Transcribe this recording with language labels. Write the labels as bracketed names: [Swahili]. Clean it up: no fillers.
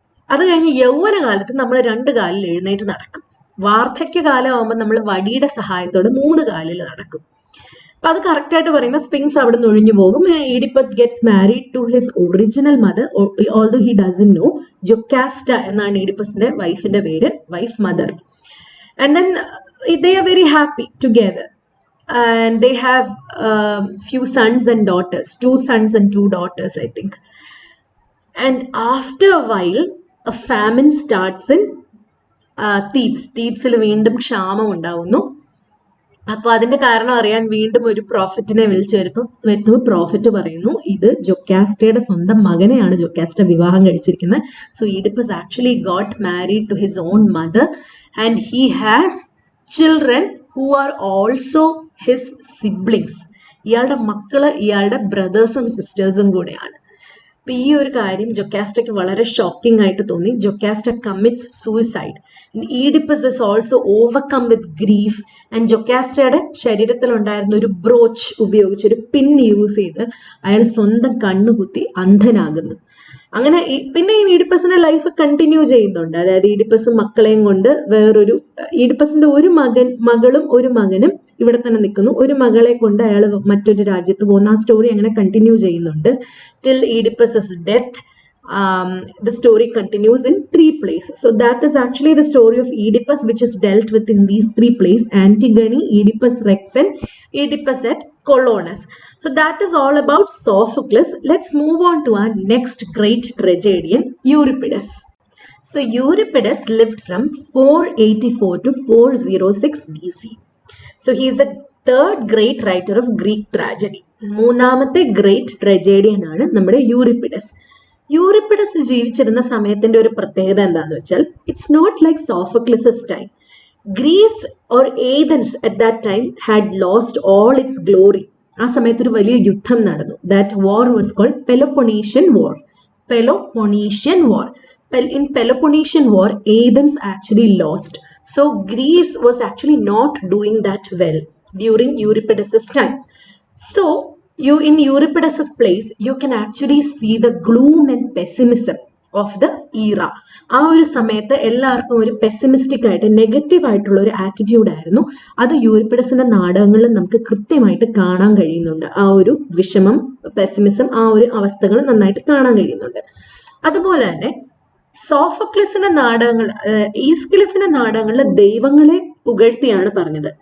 [Malayalam] അത് കഴിഞ്ഞ് യൗവനകാലത്ത് നമ്മൾ 2 കാലിൽ എഴുന്നേറ്റ് നടക്കും. വാർദ്ധക്യകാലമാകുമ്പോൾ നമ്മൾ വടിയുടെ സഹായത്തോടെ 3 കാലിൽ നടക്കും. അപ്പൊ അത് കറക്റ്റായിട്ട് പറയുമ്പോൾ സ്പിങ്സ് അവിടെ നിന്ന് ഒഴിഞ്ഞു പോകും. [English] Oedipus gets married to his original mother, although he doesn't know. [Malayalam] ജൊക്കാസ്റ്റ എന്നാണ് ഈഡിപ്പസിന്റെ വൈഫിന്റെ പേര്, wife mother. [English] And then they are very happy together. And they have few sons and daughters, 2 sons and 2 daughters, I think. And after a while, a famine starts in Thebes. [Malayalam] Thebesൽ വീണ്ടും ക്ഷാമം ഉണ്ടാവുന്നു. അപ്പോൾ അതിന്റെ കാരണം അറിയാൻ വീണ്ടും ഒരു പ്രോഫറ്റിനെ വിളിച്ചു വരുത്തുമ്പോൾ പ്രോഫറ്റ് പറയുന്നു, ഇത് ജൊക്കാസ്റ്റയുടെ സ്വന്തം മകനെയാണ് ജൊക്കാസ്റ്റ വിവാഹം കഴിച്ചിരിക്കുന്നത്. [English] So Oedipus actually got married to his own mother and he has children who are also his siblings. [Malayalam] ഇയാളുടെ മക്കള് ഇയാളുടെ ബ്രദേഴ്സും സിസ്റ്റേഴ്സും കൂടെയാണ്. അപ്പൊ ഈ ഒരു കാര്യം ജൊക്കാസ്റ്റയ്ക്ക് വളരെ ഷോക്കിംഗ് ആയിട്ട് തോന്നി. [English] Jocasta commits suicide. Oedipus is also overcome with grief. And [Malayalam] ജൊക്കാസ്റ്റയുടെ ശരീരത്തിലുണ്ടായിരുന്ന ഒരു ബ്രോച്ച് ഉപയോഗിച്ച്, ഒരു പിൻ യൂസ് ചെയ്ത് അയാൾ സ്വന്തം കണ്ണുകുത്തി അന്ധനാകുന്നു. അങ്ങനെ പിന്നെ ഈ ഈഡിപ്പസിന്റെ ലൈഫ് കണ്ടിന്യൂ ചെയ്യുന്നുണ്ട്. അതായത് ഈഡിപ്പസ് മക്കളെയും കൊണ്ട് വേറൊരു, ഈഡിപ്പസിന്റെ ഒരു മകളും ഒരു മകനും ഇവിടെ തന്നെ നിൽക്കുന്നു. ഒരു മകളെ കൊണ്ട് അയാൾ മറ്റൊരു രാജ്യത്ത് പോകുന്ന ആ സ്റ്റോറി അങ്ങനെ കണ്ടിന്യൂ ചെയ്യുന്നുണ്ട്. [English] Till Oedipus death. The story continues in 3 places. So that is actually the story of Oedipus, which is dealt with in these 3 plays: Antigone, Oedipus Rex, and Oedipus at Colonus. So that is all about Sophocles. Let's move on to our next great tragedian, Euripides. So Euripides lived from 484 to 406 BC. So he is the 3rd great writer of Greek tragedy. [Malayalam] മൂന്നാമത്തെ great ട്രജേഡിയൻ ആണ് നമ്മുടെ യൂറിപ്പിഡസ്. യൂറിപ്പിഡസ് ജീവിച്ചിരുന്ന സമയത്തിന്റെ ഒരു പ്രത്യേകത എന്താന്ന് വെച്ചാൽ, [English] It's not like Sophocles's time. Greece or Athens at that time had lost all its glory. [Malayalam] ആ സമയത്ത് ഒരു വലിയ യുദ്ധം നടന്നു. [English] That war was called Peloponnesian war. Peloponnesian War. In Peloponnesian War, Athens actually lost. So Greece was actually not doing that well during Euripides' time. So in Euripides' place, you can actually see the gloom and pessimism of the era. [Malayalam] ആ ഒരു സമയത്ത് എല്ലാവർക്കും ഒരു pessimistic ആയിട്ട് negative ആയിട്ടുള്ള ഒരു attitude ആയിരുന്നു. അത് യൂറിപ്പിഡസിന്റെ നാടകങ്ങളിൽ നമുക്ക് കൃത്യമായിട്ട് കാണാൻ കഴിയുന്നുണ്ട്. ആ ഒരു വിഷമം, പെസിമിസം, ആ ഒരു അവസ്ഥകൾ നന്നായിട്ട് കാണാൻ കഴിയുന്നുണ്ട്. അതുപോലെ തന്നെ സോഫോക്ലിസിന്റെ നാടകങ്ങൾ, ഈസ്കിലസിന്റെ നാടകങ്ങളിൽ ദൈവങ്ങളെ പുകഴ്ത്തിയാണ് പറഞ്ഞത്.